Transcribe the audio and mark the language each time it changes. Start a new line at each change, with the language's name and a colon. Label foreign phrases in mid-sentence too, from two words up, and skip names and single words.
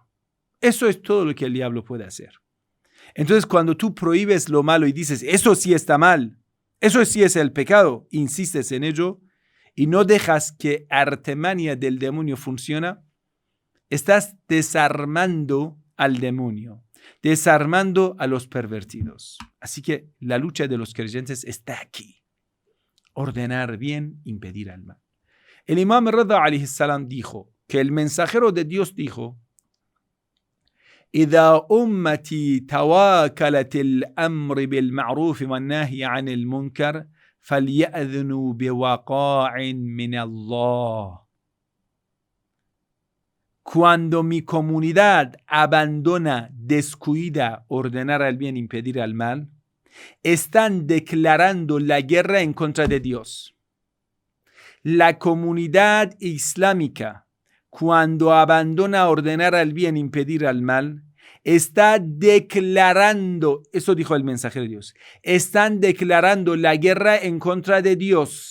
Spanish: Eso es todo lo que el diablo puede hacer. Entonces, cuando tú prohíbes lo malo y dices, eso sí está mal, eso sí es el pecado, insistes en ello y no dejas que artimaña del demonio funcione, estás desarmando al demonio, desarmando a los pervertidos. Así que la lucha de los creyentes está aquí. Ordenar bien, impedir el mal. El Imam Rida
Arabic: عليه السلام
Spanish: dijo que el mensajero de Dios dijo:
Arabic: إذا أمتي تواكلت الأمر بالمعروف والنهي عن المنكر فليأذنوا بوقاع من الله.
Spanish: Cuando mi comunidad abandona, descuida, ordenar el bien, impedir el mal, están declarando la guerra en contra de Dios. La comunidad islámica, cuando abandona ordenar el bien, impedir el mal, está declarando, eso dijo el mensajero de Dios, están declarando la guerra en contra de Dios.